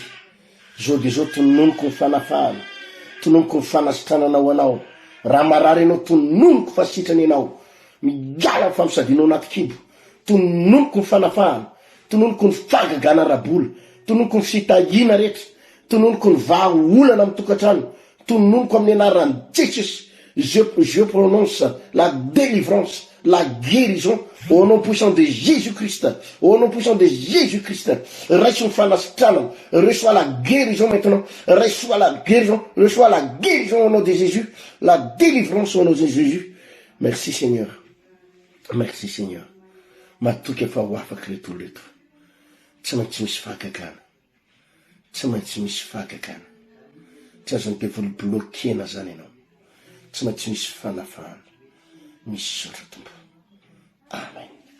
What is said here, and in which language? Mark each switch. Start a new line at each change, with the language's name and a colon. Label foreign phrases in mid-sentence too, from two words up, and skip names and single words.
Malagasy: Zao de zao tononoko ny fanafahana, tononoko ny fanasitrananao anao, raha marary anao tononoko fasitrany anao, miala ny fampisavianao anaty kibo, tononoko ny fanafahana, tononoko ny fahagagana rabola, tononoko ny fitahina rehetra, tononoko ny vahaolana amin'ny tokantrano, tononoko amin'ny anaran'i Jesosy.
French: Je prononce la délivrance, la guérison au nom puissant de Jésus-Christ. Au nom puissant de Jésus-Christ. Reçois reçois la guérison maintenant. Reçois la guérison au nom de Jésus. La délivrance au nom de Jésus. Merci Seigneur. Merci Seigneur.
Malagasy: Matoky efa ho afaka reto reto. Tsy maintsy misy fahagagana. Tsy maintsy misy fahagagana. Tsy azon'ny devily blokena zany ianao. Tsy maintsy misy fanafahana. Misy sotra tompo. Amen.